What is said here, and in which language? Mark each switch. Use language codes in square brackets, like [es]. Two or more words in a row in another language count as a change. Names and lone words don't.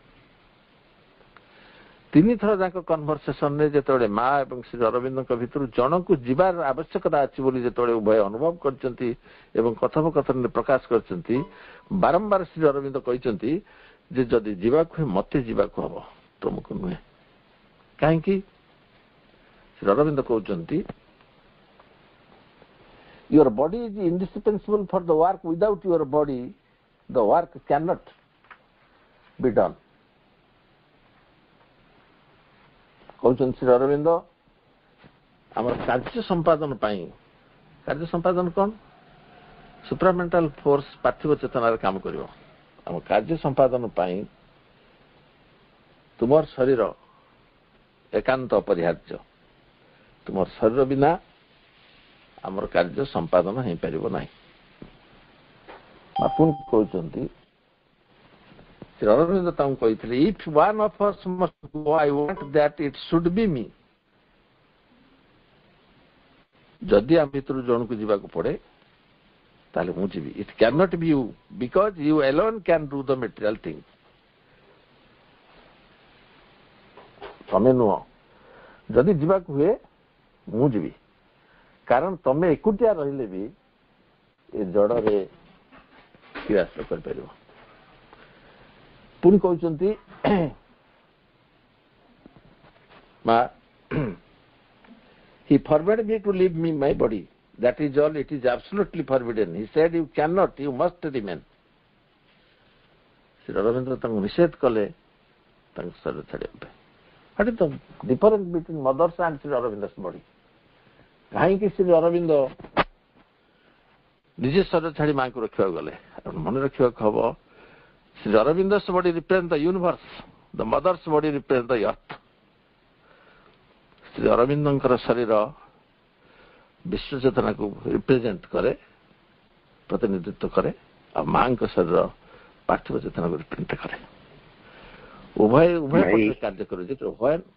[or] 3 ଥର ଯାକ କନଭରସେସନରେ ଯେତେବେଳେ ମା ଏବଂ ଶ୍ରୀ ଅରବିନ୍ଦଙ୍କ ଭିତରୁ ଜଣକୁ ଯିବାର ଆବଶ୍ୟକତା ଅଛି ବୋଲି ଯେତେବେଳେ ଉଭୟ ଅନୁଭବ କରିଛନ୍ତି ଏବଂ କଥୋପକଥନରେ ପ୍ରକାଶ କରିଛନ୍ତି, ବାରମ୍ବାର ଶ୍ରୀ ଅରବିନ୍ଦ କହିଛନ୍ତି ଯେ ଯଦି ଯିବାକୁ ହୁଏ ମତେ ଯିବାକୁ ହବ, ତୁମକୁ ନୁହେଁ। କାହିଁକି? ଶ୍ରୀ ଅରବିନ୍ଦ କହୁଛନ୍ତି, [en] Your body is indispensable for the work. Without your body, the work cannot be done. [or] କହୁଛନ୍ତି ଶ୍ରୀ ଅରବିନ୍ଦ, ଆମର କାର୍ଯ୍ୟ ସମ୍ପାଦନ ପାଇଁ, କାର୍ଯ୍ୟ ସମ୍ପାଦନ କ'ଣ? [en] supramental force [or] ପାର୍ଥିବ ଚେତନାରେ କାମ କରିବ। ଆମ କାର୍ଯ୍ୟ ସମ୍ପାଦନ ପାଇଁ ତୁମର ଶରୀର ଏକାନ୍ତ ଅପରିହାର୍ଯ୍ୟ। ତୁମର ଶରୀର ବିନା ଆମର କାର୍ଯ୍ୟ ସମ୍ପାଦନ ହେଇପାରିବ ନାହିଁ। ପୁଣି କହୁଛନ୍ତି, ଶ୍ରୀ ଅରବିନ୍ଦ ତାଙ୍କୁ କହିଥିଲେ, [en] If one of us must go, I want that it should be me. [or] ଯଦି ଆମ ଭିତରୁ ଜଣକୁ ଯିବାକୁ ପଡେ ତାହେଲେ ମୁଁ ଯିବି। [en] It cannot be you, because you alone can do the material things. [or] ତମେ ନୁହଁ, ଯଦି ଯିବାକୁ ହୁଏ ମୁଁ ଯିବି, କାରଣ ତମେ ଏକୁଟିଆ ରହିଲେ ବି ଏ ଜଡରେ କ୍ରିୟାସ୍ତ କରିପାରିବ। ପୁଣି କହୁଛନ୍ତି, [en] ମା He forbade me to leave me my body. That is all. It is absolutely forbidden. He said, You cannot, you must remain. [or] ଶ୍ରୀ ଅରବିନ୍ଦ ତାଙ୍କୁ ନିଷେଧ କଲେ ତାଙ୍କ ଶରୀର ଛାଡ଼ିବା ପାଇଁ। [en] What is the difference between mother's and ଶ୍ରୀ ଅରବିନ୍ଦ's body? [or] କାହିଁକି ଶ୍ରୀ ଅରବିନ୍ଦ ନିଜେ ଶରୀର ଛାଡ଼ି ମାଙ୍କୁ ରଖିବାକୁ ଗଲେ? ମନେ ରଖିବାକୁ ହବ, [en] ଶ୍ରୀ ଅରବିନ୍ଦ's body represents the universe, the mother's body represents the earth. [or] ଶ୍ରୀ ଅରବିନ୍ଦଙ୍କର ଶରୀର ବିଶ୍ୱ ଚେତନାକୁ ରିପ୍ରେଜେଣ୍ଟ କରେ, ପ୍ରତିନିଧିତ୍ୱ କରେ, ଆଉ ମାଙ୍କ ଶରୀର ପାର୍ଥିବ ଚେତନାକୁ ରିପ୍ରେଜେଣ୍ଟ କରେ। ଉଭୟ କାର୍ଯ୍ୟ କରୁଛି। ଉଭୟ